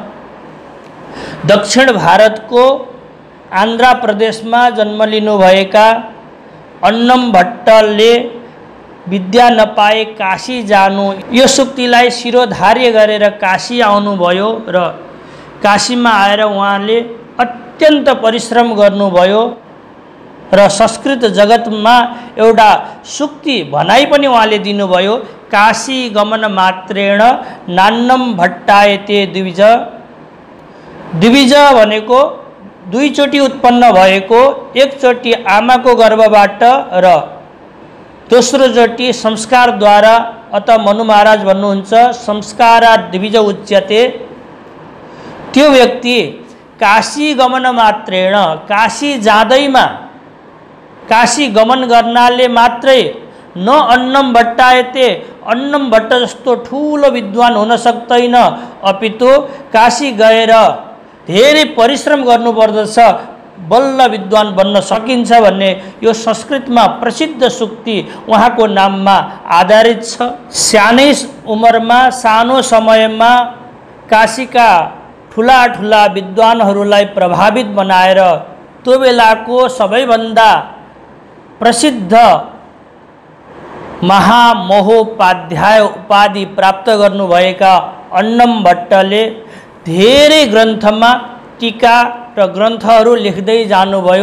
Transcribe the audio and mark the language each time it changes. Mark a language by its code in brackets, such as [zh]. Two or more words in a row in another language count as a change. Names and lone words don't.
[ne] दक्षिण भारतको आन्ध्र प्रदेशमा जन्म लिनुभएका अन्नम भट्टले विद्या नपाए काशी जानु यो सुक्तिलाई शिरोधार्य गरेर काशी आउनुभयो र काशीमा आएर उहाँले अत्यन्त परिश्रम गर्नुभयो र संस्कृत जगतमा एउटा सुक्ति भनाइ पनि उहाँले दिनुभयो। [sa] काशी गमन मात्रेण नान्नम भट्टायते द्विज। [ne] द्विज भनेको दुईचोटि उत्पन्न भएको, एकचोटि आमाको गर्भबाट र दोस्रोचोटि संस्कारद्वारा, अत मनु महाराज भन्नुहुन्छ [sa] संस्कारा द्विज उच्यते। [ne] त्यो व्यक्ति [sa] काशी गमन मात्रेण, [ne] काशी जाँदैमा, काशी गमन गर्नाले मात्रै [sa] न अन्नम भट्टायते, [ne] अन्नम भट्ट जस्तो ठुलो विद्वान हुन सक्दैन, अपितु काशी गएर धेरै परिश्रम गर्नुपर्दछ, बल्ल विद्वान बन्न सकिन्छ भन्ने यो संस्कृतमा प्रसिद्ध सुक्ति उहाँको नाममा आधारित छ। सानै उमेरमा, सानो समयमा काशीका ठुला ठुला विद्वानहरूलाई प्रभावित बनाएर त्यो बेलाको सबैभन्दा प्रसिद्ध महामहोपाध्याय उपाधि प्राप्त गर्नुभएका अन्नम भट्टले धेरै ग्रन्थमा टीका र ग्रन्थहरू लेख्दै जानुभयो।